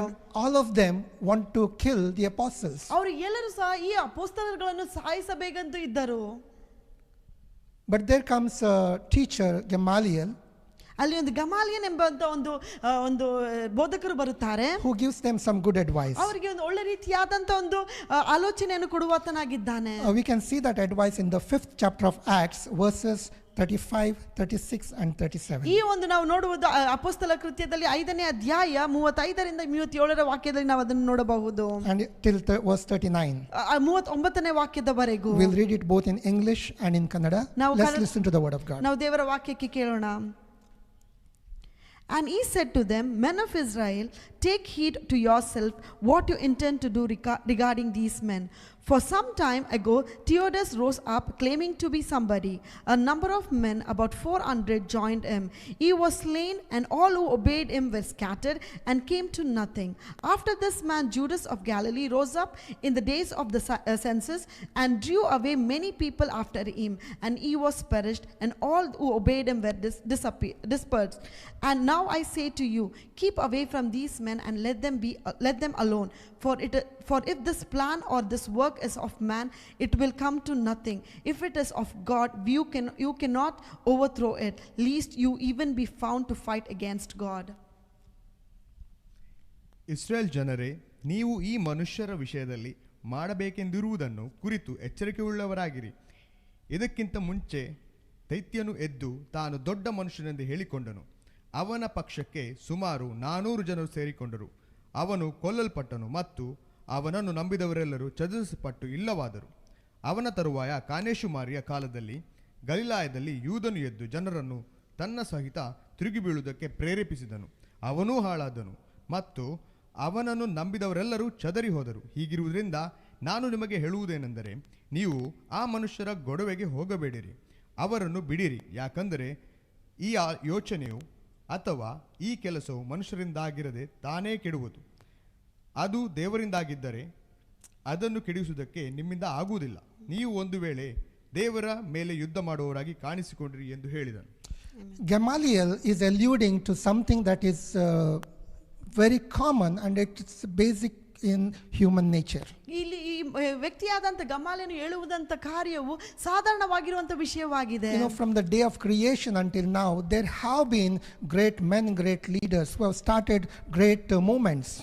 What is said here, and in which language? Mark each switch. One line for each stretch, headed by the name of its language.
English: And all of them want to kill the apostles.
Kannada: ಅವರು ಎಲ್ಲರೂ ಸಹ ಈ ಅಪೊಸ್ತಲರುಗಳನ್ನು ಸಾಯಿಸಬೇಕೆಂದು ಇದ್ದರು.
English: But there comes a teacher, Gamaliel,
Kannada: ಅಲ್ಲಿ ಒಂದು ಗಮಾಲಿಯನ್ ಎಂಬಂತ ಒಂದು ಬೋಧಕರು ಬರುತ್ತಾರೆ.
English: who gives them some good advice.
Kannada: ಅವರಿಗೆ ಒಂದು ಒಳ್ಳೆ ರೀತಿಯಾದಂತ ಒಂದು ಆಲೋಚನೆಯನ್ನು ಕೊಡುವಾತನಾಗಿದ್ದಾನೆ.
English: We can see that advice in the 5th chapter of Acts, verses 35, 36 and 37.
Kannada: ಈ ಒಂದು ನಾವು ನೋಡುವುದು ಅಪೊಸ್ತಲ ಕೃತ್ಯದಲ್ಲಿ 5ನೇ ಅಧ್ಯಾಯ 35ರಿಂದ 37ರ ವಾಕ್ಯದಲ್ಲಿ ನಾವು ಅದನ್ನು ನೋಡಬಹುದು.
English: And till verse 39.
Kannada: 39ನೇ ವಾಕ್ಯದವರೆಗೂ.
English: We'll read it both in English and in Kannada. Let's listen to the word of God.
Kannada: ನಾವು ದೇವರ ವಾಕ್ಯಕ್ಕೆ ಕೇಳೋಣ.
English: And he said to them, Men of Israel, take heed to yourself what you intend to do regarding these men. For some time ago, Theudas rose up claiming to be somebody. A number of men, about 400, joined him. He was slain, and all who obeyed him were scattered and came to nothing. After this man, Judas of Galilee, rose up in the days of the census and drew away many people after him, and he was perished, and all who obeyed him were dispersed. And now I say to you, keep away from these men men and let them alone. For if this plan or this work is of man, it will come to nothing. If it is of God, you cannot overthrow it, lest you even be found to fight against God.
Kannada: Israel ಜನರೇ, ನೀವು ಈ ಮನುಷ್ಯರ ವಿಷಯದಲ್ಲಿ ಮಾಡಬೇಕೆಂದಿರುವುದನ್ನು ಕುರಿತು ಎಚ್ಚರಿಕೆಯುಳ್ಳವರಾಗಿರಿ. ಇದಕ್ಕಿಂತ ಮುಂಚೆ ದೈತ್ಯನು ಎದ್ದು ತಾನು ದೊಡ್ಡ ಮನುಷ್ಯನೆಂದು ಹೇಳಿಕೊಂಡನು. ಅವನ ಪಕ್ಷಕ್ಕೆ ಸುಮಾರು 400 ಜನರು ಸೇರಿಕೊಂಡರು. ಅವನು ಕೊಲ್ಲಲ್ಪಟ್ಟನು ಮತ್ತು ಅವನನ್ನು ನಂಬಿದವರೆಲ್ಲರೂ ಚದುರಿಸಲ್ಪಟ್ಟು ಇಲ್ಲವಾದರು. ಅವನ ತರುವಾಯ ಕಾನೇಶುಮಾರಿಯ ಕಾಲದಲ್ಲಿ ಗಲಿಲಾಯದಲ್ಲಿ ಯೂದನು ಎದ್ದು ಜನರನ್ನು ತನ್ನ ಸಹಿತ ತಿರುಗಿ ಬೀಳುವುದಕ್ಕೆ ಪ್ರೇರೇಪಿಸಿದನು. ಅವನೂ ಹಾಳಾದನು ಮತ್ತು ಅವನನ್ನು ನಂಬಿದವರೆಲ್ಲರೂ ಚದರಿ ಹೋದರು. ಹೀಗಿರುವುದರಿಂದ ನಾನು ನಿಮಗೆ ಹೇಳುವುದೇನೆಂದರೆ, ನೀವು ಆ ಮನುಷ್ಯರ ಗೊಡವೆಗೆ ಹೋಗಬೇಡಿರಿ, ಅವರನ್ನು ಬಿಡಿರಿ. ಯಾಕಂದರೆ ಈ ಯೋಚನೆಯು ಅಥವಾ ಈ ಕೆಲಸವು ಮನುಷ್ಯರಿಂದಾಗಿರದೆ ತಾನೇ ಕೆಡುವುದು. ಅದು ದೇವರಿಂದಾಗಿದ್ದರೆ ಅದನ್ನು ಕೆಡಿಸುವುದಕ್ಕೆ ನಿಮ್ಮಿಂದ ಆಗುವುದಿಲ್ಲ. ನೀವು ಒಂದು ವೇಳೆ ದೇವರ ಮೇಲೆ ಯುದ್ಧ ಮಾಡುವವರಾಗಿ ಕಾಣಿಸಿಕೊಂಡ್ರಿ ಎಂದು ಹೇಳಿದನು.
English: Gamaliel is alluding to something that is very common and it's basic in human nature.
Kannada: ಇಲ್ಲಿ ಈ ವ್ಯಕ್ತಿಯಾದಂಥ ಗಮಾಲ್ಯನು ಹೇಳುವುದಂತ ಕಾರ್ಯವು ಸಾಧಾರಣವಾಗಿರುವಂಥ ವಿಷಯವಾಗಿದೆ.
English: From the day of creation until now, there have been great men, great leaders who have started great movements.